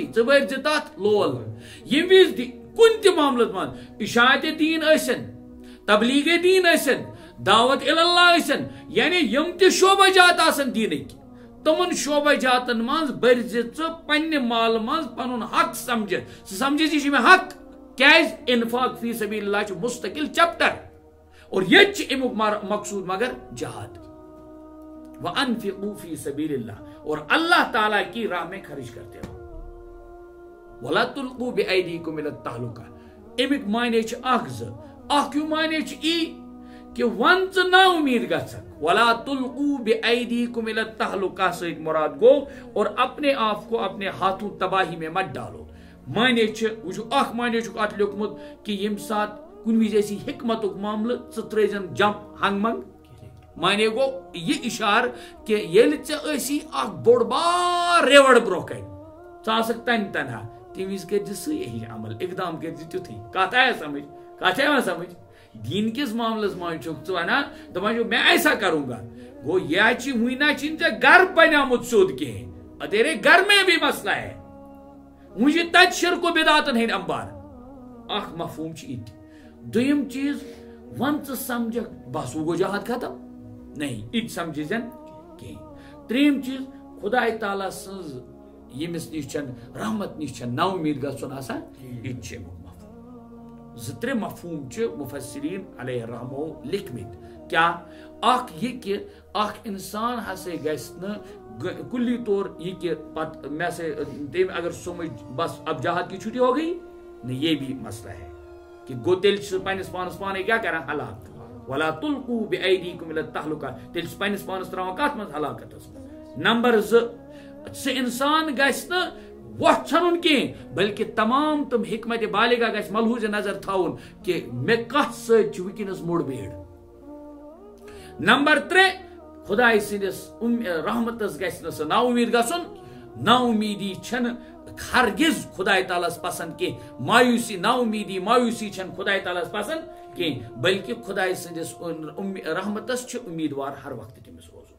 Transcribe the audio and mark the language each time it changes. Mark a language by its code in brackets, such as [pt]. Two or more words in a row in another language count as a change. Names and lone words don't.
[ks] ژٕ بٔرزِ تتھ لول یم وز کُنہِ تہِ معاملس منٛز اشاعت دین ٲسِن تبلیغ دین ٲسِن دعوت اللہ ٲسِن یعنی یم تہِ شعبہ جات آسن دینٕکۍ تمن شعبہ جاتن منٛز بٔرزِ ژٕ پننہِ مالہٕ منٛز پنُن حق سمجھِتھ ژٕ سمجھِتھ یہِ چھُ مےٚ حق کیاز [ar] انفاق فی سبیل اللہ [ks] چھُ مستقل چیپٹر [ur] اور یہ [ks] چھُ امیُک مقصود مگر جہاد [ar] وَأَنفِقُوا فِي سَبِيلِ اللَّهِ [ur] اور اللہ تعالیٰ کی راہ میں خرچ کرتے ہو [ar] وَلَا تُلْقُوا بِأَيْدِيكُمْ إِلَى التَّهْلُكَةِ [ks] امیُک معنی چھُ اکھ زٕ اکھ ہیوٗ معنی چھُ ای کہ ون ژٕ نا امید گژھکھ [ar] وَلَا تُلْقُوا بِأَيْدِيكُمْ إِلَى التَّهْلُكَةِ [ks] سۭتۍ مراد گو [ur] اور اپنے آپ کو اپنے ہاتھوں تباہی میں مت ڈالو [ks] معنی وچھو اخ معنی چھُکھ اتھ لیوکھمُت کہ ییٚمہِ ساتہٕ کُنہِ وِزِ اسی حکمتُک معاملہٕ ژٕ ترٲیزن جمپ ہنگ منگ معنی گو یہ اشار کہ ییٚلہِ ژےٚ ٲسی اکھ بوٚڑ بار ریوڑ برونٛہہ کَنہِ ژٕ آسکھ تنہِ تنہا تمہِ وِزِ کٔرزِ سُے ہِش عمل اقدام کٔرزِ تیُتھُے کتھ آیا سمجھ دین کس معاملس منٛز چھُکھ ژٕ ونان دپان چھُکھ [ur] میں ایسا کروں گا [ks] گو یہ چھِ وُنہِ چھِنہٕ ژےٚ گرٕ بنیومُت سیوٚد کِہیٖنۍ [ur] تیرے گھر میں بھی مسئلہ ہے [ks] وُنہِ چھِ تتہِ شرک و بدعتن ہٕنٛدۍ انبار اکھ مفہوم چھُ یہِ تہِ دوٚیِم چیٖز ون ژٕ سمجھکھ بس وۄنۍ گوٚو [ur] جہاد ختم نہیں [ks] یہِ تہِ سمجھی زن کِہیٖنۍ ترٛیٚیِم چیٖز خداے تعالیٰ سٕنٛز ییٚمِس نِش چھنہٕ رحمت نِش چھنہٕ نا اُمید گژھُن آسان یہِ تہِ چھُ امیُک مفہوم زٕ ترٛےٚ مفہوم چھِ مفسرین علیہ الرحمو لیکھمٕتۍ کیا اکھ یہِ کہ اکھ انسان ہسا گژھِ نہٕ کلی طور [ur] یہ کہ پتہ میں سے تم اگر سمجھ بس اب جہاد کی چھٹی ہو گئی نہیں یہ بھی مسئلہ ہے کہ [ks] گو تیل پنس پانس پانے کیا کران ہلاک [ar] ولا تلقوا بأيديكم الى التهلكة [ks] تیل پنس پانس تراوان کت مز ہلاکتس نمبر 2 سے انسان گژھِ نہٕ وۄٹھ ژھنُن کینٛہہ بلکہ تمام تم حکمت بالغہ گژھِ ملحوظ نظر تھاوُن کہ مےٚ کتھ سۭتۍ چھُ وٕنکیٚنس موٚڑ بیڑ نمبر 3 خداے سٕنٛدِس رحمتس گژھِ نہٕ سُہ نا امید گژھُن نا امیدی چھنہٕ ہرگز خداے تعالیٰ پسند کینٛہہ مایوسی نا امیدی مایوسی چھنہٕ خداے تعالیٰ پسند کینٛہہ بلکہ خداے سٕنٛدِس رحمتس چھُ امیدوار ہر وقتہٕ تٔمِس